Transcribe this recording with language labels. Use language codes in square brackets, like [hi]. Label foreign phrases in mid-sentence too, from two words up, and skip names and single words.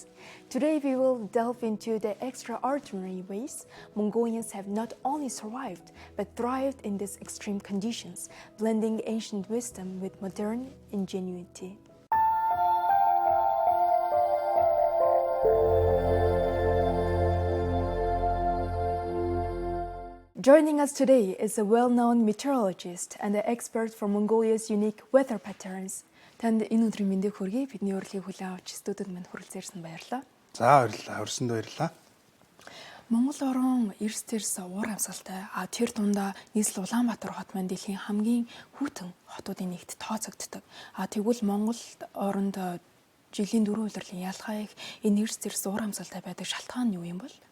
[en] Today we will delve into the extraordinary ways Mongolians have not only survived but thrived in these extreme conditions, blending ancient wisdom with modern ingenuity. Joining us today is a well-known meteorologist and an expert for Mongolia's unique weather patterns. [mn] Танд энэ өдрийн мэндийг хүргэе. Бидний урилгыг хүлээн авч студид манд хүрэлцээрсэн баярлалаа. За баярлалаа. Өрсөнд баярлалаа. Монгол орон эрс уур амьсгалтай. Тэр дундаа нийслэл Улаанбаатар хот маань дэлхийн хамгийн хүйтэн хотуудын нэгт тооцогддог. Тэгвэл Монгол оронд жилийн 4 улирлын ялгаа их энэ эрс уур амьсгалтай байдаг шалтгаан нь юу юм бол?